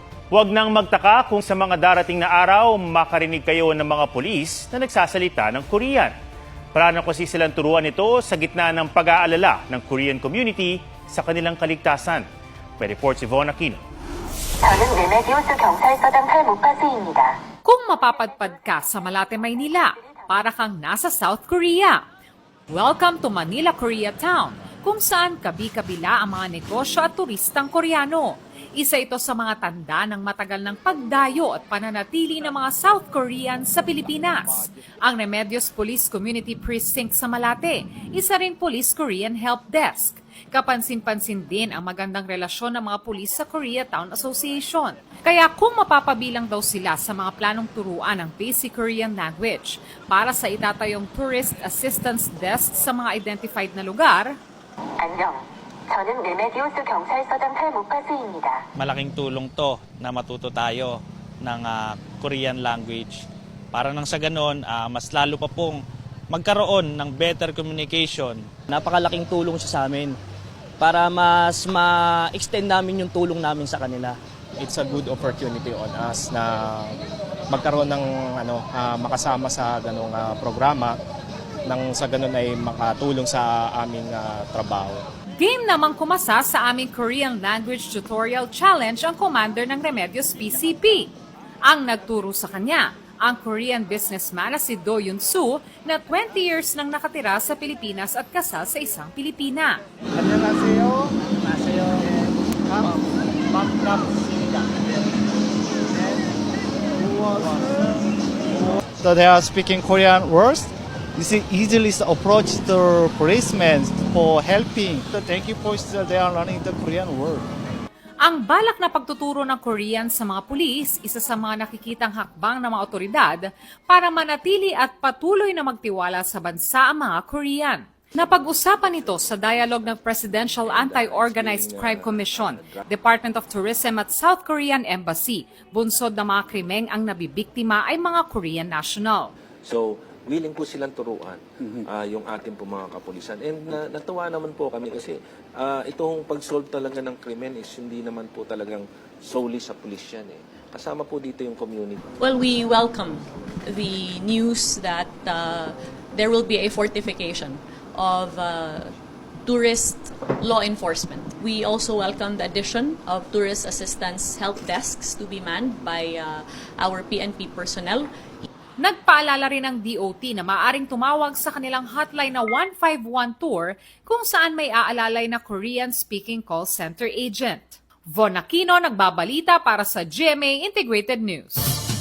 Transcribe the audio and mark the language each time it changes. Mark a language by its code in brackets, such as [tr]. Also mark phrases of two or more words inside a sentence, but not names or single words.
[tl] Huwag nang magtaka kung sa mga darating na araw makarinig kayo ng mga pulis na nagsasalita ng Korean. Plano kasi silang turuan ito sa gitna ng pag-aalala ng Korean community sa kanilang kaligtasan. May report si Von Aquino. [ko] 저는 르메디우스 경찰서장 탈무파스입니다. [tl] Kung mapapadpad ka sa Malate, Maynila, para kang nasa South Korea. [en] Welcome to Manila, [tl] Koreatown, kung saan kabi-kabila ang mga negosyo at turistang Koreano. Isa ito sa mga tanda ng matagal ng pagdayo at pananatili ng mga South Koreans sa Pilipinas. Ang Remedios Police Community Precinct sa Malate, isa rin Police Korean Help Desk. Kapansin-pansin din ang magandang relasyon ng mga pulis sa Koreatown Association. Kaya kung mapapabilang daw sila sa mga planong turuan ng [en] basic Korean language [tl] para sa itatayong Tourist Assistance Desk sa mga identified na lugar, [ko] 안녕. 저는 르메디우스 경찰서장 탈무파스입니다. [tl] Malaking tulong to na matuto tayo ng [en] Korean language. [tl] Para nang sa ganon, mas lalo pa pong magkaroon ng [en] better communication. [tl] Napakalaking tulong siya sa amin para mas ma-extend namin yung tulong namin sa kanila. [en] It's a good opportunity on us [tl] na magkaroon ng makasama sa ganong programa nang sa ganon ay makatulong sa aming trabaho. game namang kumasa sa aming Korean Language Tutorial Challenge ang commander ng Remedios PCP. Ang nagturo sa kanya, ang Korean businessman na si Do Yun-soo na 20 years nang nakatira sa Pilipinas at kasal sa isang Pilipina. [ko] 안녕하세요. 안녕하세요. 반갑습니다. [en] So they are speaking Korean words. You see, easily approach the policemen for helping. So thank you for they are learning the Korean word. [tl] Ang balak na pagtuturo ng Korean sa mga pulis, isa sa mga nakikitang hakbang ng mga otoridad para manatili at patuloy na magtiwala sa bansa ang mga Korean. Napag-usapan ito sa dialogue ng Presidential Anti-Organized Crime Commission, Department of Tourism at South Korean Embassy. Bunsod ng mga krimeng ang nabibiktima ay mga Korean national. So, willing po silang turuan yung ating po mga kapulisan. And natuwa naman po kami kasi itong pag-solve talaga ng krimen is hindi naman po talagang solely sa pulis yan eh. Kasama po dito yung community. [en] Well, we welcome the news that there will be a fortification of tourist law enforcement. We also welcome the addition of tourist assistance help desks to be manned by our PNP personnel. [tl] Nagpaalala rin ng DOT na maaaring tumawag sa kanilang hotline na 151 Tour kung saan may aalalay na [en] Korean-speaking call center agent. [tl] Von Aquino, nagbabalita para sa GMA Integrated News.